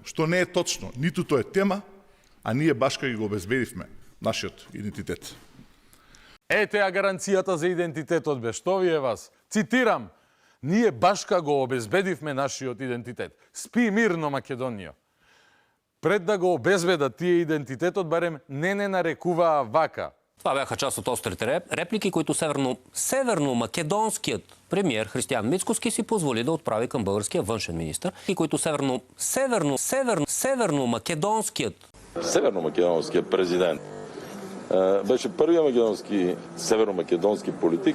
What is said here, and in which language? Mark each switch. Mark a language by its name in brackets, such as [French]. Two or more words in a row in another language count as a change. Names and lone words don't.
[Macedonian] Што не е точно, ниту тоа е тема, а ние башка ги го обезбедивме нашиот идентитет. Ете ја гаранцијата за идентитетот бе, што ви е вас? Цитирам, ние башка го обезбедивме нашиот идентитет. Спи мирно Македонија. Пред да го обезбедат тие идентитетот, барем не нарекуваа вака. [Bulgarian] Това бяха част от острите реплики, които северно-македонският премиер Християн Мицкоски си позволи да отправи към българския външен министър, и които Северно-македонският президент беше първият северно-македонски политик.